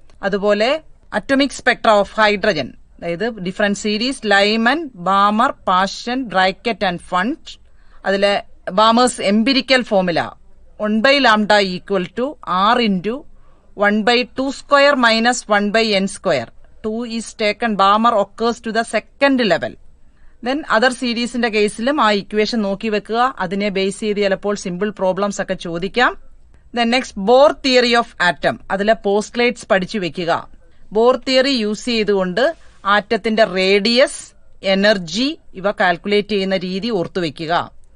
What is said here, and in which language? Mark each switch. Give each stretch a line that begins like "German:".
English: അതുപോലെ atomic spectra of hydrogen, അതായത് different series, Lyman, Balmer, Paschen, Brackett and Pfund. അതിലെ Balmer's empirical formula 1/λ equal to R into 1/2 square minus 1/n square. 2 is taken, Balmer occurs to the second level. Then other
Malayalam: സീരീസിന്റെ കേസിലും ആ equation നോക്കി വെക്കുക. അതിനെ base ചെയ്ത് ചിലപ്പോൾ സിമ്പിൾ പ്രോബ്ലംസ് ഒക്കെ ചോദിക്കാം.
English: Then next, Bohr theory of atom.
Malayalam: അതിലെ പോസ്റ്റ്ലേറ്റ്സ് പഠിച്ചു വെക്കുക. ബോർ തിയറി യൂസ് ചെയ്തുകൊണ്ട് ആറ്റത്തിന്റെ റേഡിയസ്, എനർജി ഇവ കാൽക്കുലേറ്റ് ചെയ്യുന്ന രീതി ഓർത്തുവെക്കുക.